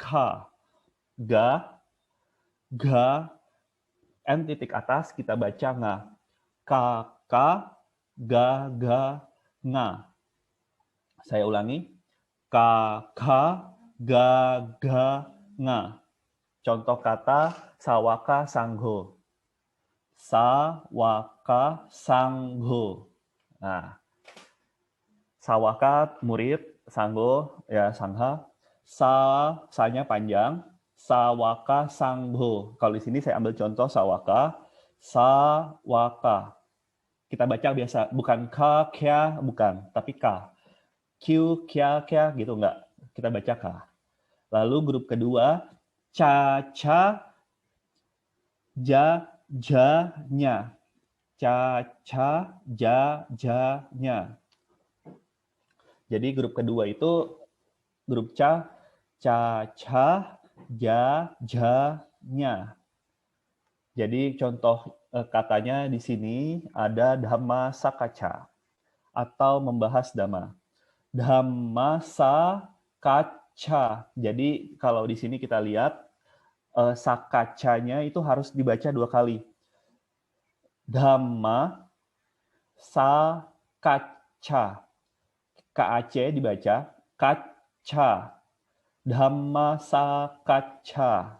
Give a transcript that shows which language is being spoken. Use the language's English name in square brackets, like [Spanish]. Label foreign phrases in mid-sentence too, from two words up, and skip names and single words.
[Indonesian] G, G, N titik atas kita baca nga. K, K, G, G, nga. Saya ulangi. K, K, G, G, nga. Contoh kata [Pali] sawaka sangho. Sawaka sangho. [Indonesian] Nah, sawaka murid, sangho ya sangha. Sa-nya panjang, [Pali] Sawaka sangho. [Indonesian] Kalau di sini saya ambil contoh sawaka, sawaka. Kita baca biasa, bukan ka, kya, bukan, tapi ka. Q, kya, kya, gitu enggak. Kita baca ka. Lalu grup kedua, ca, ca, ja, ja, nya. Ca, ca, ja, ja, nya. Jadi grup kedua itu grup ca, ca, ca, ja, ja, nya. Jadi contoh katanya di sini ada [Pali] dhamma sakaca [Indonesian] atau membahas dhamma. [Pali] Dhamma sakaca. [Indonesian] Jadi kalau di sini kita lihat sakacanya itu harus dibaca 2 kali. [Pali] Dhamma sakaca. [Indonesian] KAC dibaca kaca. [Pali] Dhamma sakaca.